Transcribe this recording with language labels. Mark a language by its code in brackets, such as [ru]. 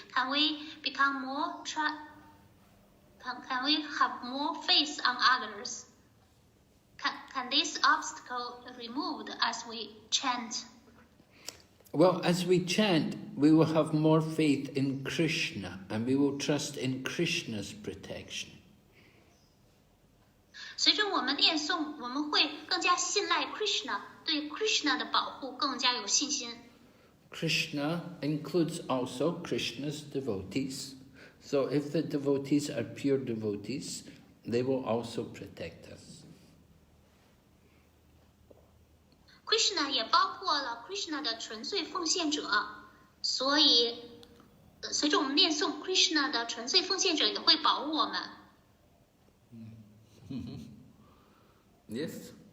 [en] Can we become more can we have more faith on others? Can this obstacle be removed as we chant? Well, as we chant, we will have more faith in Krishna, and we will trust in Krishna's protection. [zh] 随着我们念诵，我们会更加信赖 Krishna， 对 Krishna 的保护更加有信心。 [en] Krishna includes also Krishna's devotees. So if the devotees are pure devotees, they will also protect us. [zh] Krishna 也包括了 Krishna 的纯粹奉献者，所以随着我们念诵 Krishna 的纯粹奉献者也会保护我们。 [en] Yes.